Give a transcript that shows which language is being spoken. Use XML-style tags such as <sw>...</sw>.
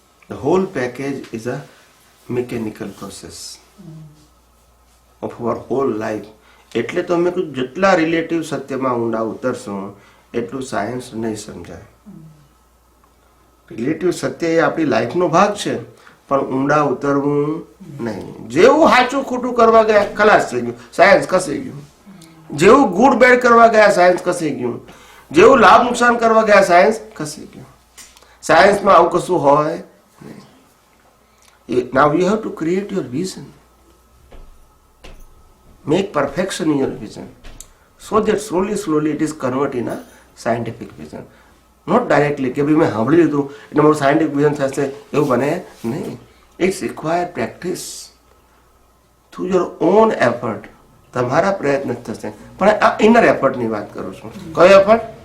<en>The whole package is a mechanical process of our whole life.</en> <gu>એટલે તો મેં કીધું જેટલા રિલેટિવ સત્યમાં ઊંડા ઉતરશું એટલું સાયન્સ નહીં સમજાય. રિલેટિવ સત્ય એ આપણી લાઈફનો ભાગ છે, પણ ઊંડા ઉતરવું નહીં. જેવું સાચું ખોટું કરવા ગયા ખલાસ થઈ ગયું, સાયન્સ ખસી ગયું. જેવું ગુડ બેડ કરવા ગયા સાયન્સ ખસી ગયું. જેવું લાભ નુકસાન કરવા ગયા સાયન્સ ખસી ગયું. સાયન્સમાં આવું કશું હોય નહીં.</gu> <en>Now you have to create your vision. Make perfection in your vision, so that slowly it is converted in a scientific vision. Not directly</en> <gu>કે ભાઈ મેં સાંભળી લીધું એટલે મારું સાયન્ટિફિક વિઝન થશે, એવું બને નહીં.</gu> <en>It's require practice through your own effort.</en> <gu>તમારા પ્રયત્ન થશે. પણ આ ઇનર એફર્ટની વાત કરું છું. કયો એફર્ટ?</gu>